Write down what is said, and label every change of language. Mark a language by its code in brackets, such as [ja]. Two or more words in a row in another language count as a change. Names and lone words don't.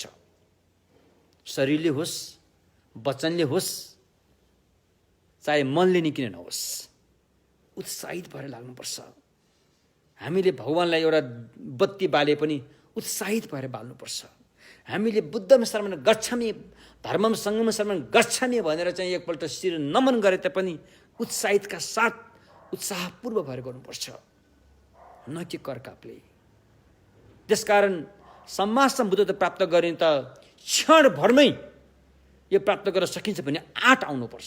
[ne] शरीरले होस्, वचनले होस्, चाहे मनले नि किन नहोस्, उत्साहित भएर लाग्नुपर्छ। हामीले भगवानलाई एउटा बत्ती बाले पनि उत्साहित भएर बाल्नुपर्छ। हामीले [pi] बुद्धम शरणं गच्छामि, धर्मम सङ्गम शरणं गच्छामि [ne] भनेर चाहिँ एकपल्ट शिर नमन गरे तापनि उत्साहितका साथ उत्साहपूर्व भएर गर्नुपर्छ, न कि करकापले। त्यसकारण [pi] सम्मा सम्बुद्धता [ne] प्राप्त गर्ने त क्षणभरमै यो प्राप्त गर्न सकिन्छ भने आँट आउनुपर्छ।